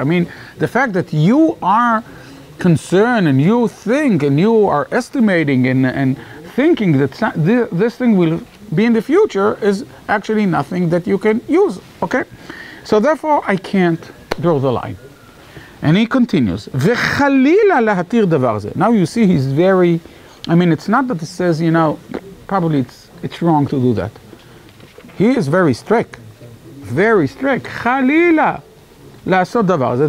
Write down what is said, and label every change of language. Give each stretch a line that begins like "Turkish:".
English: I mean, the fact that you are concerned and you think and you are estimating and thinking that this thing will be in the future is actually nothing that you can use, okay? So therefore, I can't draw the line. And he continues,
Hebrew: וחלילה להתיר דבר זה.
English: Now you see he's very, it's not that he says, probably it's wrong to do that. He is very strict,
Hebrew: חלילה לעשות דבר זה.